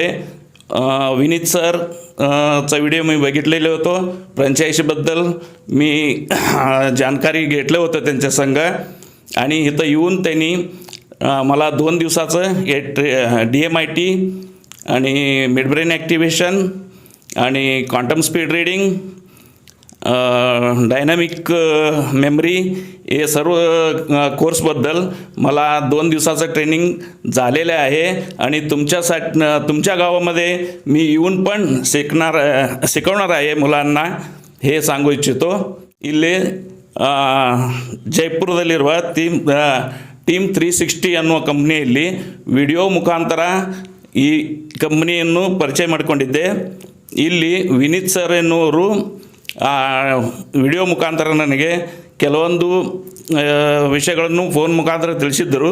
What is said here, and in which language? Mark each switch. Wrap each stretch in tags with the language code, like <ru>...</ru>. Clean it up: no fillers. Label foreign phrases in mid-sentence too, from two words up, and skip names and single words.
<mr>विनीत सर चा व्हिडिओ मी बघितलेले होतो, फ्रँचायझीबद्दल मी जानकारी घेतलं होतं त्यांच्या संग, आणि इथं येऊन त्यांनी मला 2 दिवसाचं DMIT आणि</mr> <en>mid brain activation</en> <mr>आणि</mr> <en>quantum speed reading, dynamic memory</en> <mr>हे सर्व कोर्सबद्दल मला 2 दिवसाचं ट्रेनिंग झालेलं आहे। आणि तुमच्या गावामध्ये मी येऊन पण शिकवणार आहे मुलांना, हे सांगू इच्छितो।</mr> <kn>ಇಲ್ಲಿ ಜೈಪುರದಲ್ಲಿರುವ ಟೀಮ್ 360 ಅನ್ನುವ ಕಂಪ್ನಿಯಲ್ಲಿ ವಿಡಿಯೋ ಮುಖಾಂತರ ಈ ಕಂಪ್ನಿಯನ್ನು ಪರಿಚಯ ಮಾಡಿಕೊಂಡಿದ್ದೆ। ಇಲ್ಲಿ ವಿನೀತ್ ಸರ್ ಎನ್ನುವರು ವಿಡಿಯೋ ಮುಖಾಂತರ ನನಗೆ ಕೆಲವೊಂದು ವಿಷಯಗಳನ್ನು ಫೋನ್ ಮುಖಾಂತರ ತಿಳಿಸಿದ್ದರು।</kn>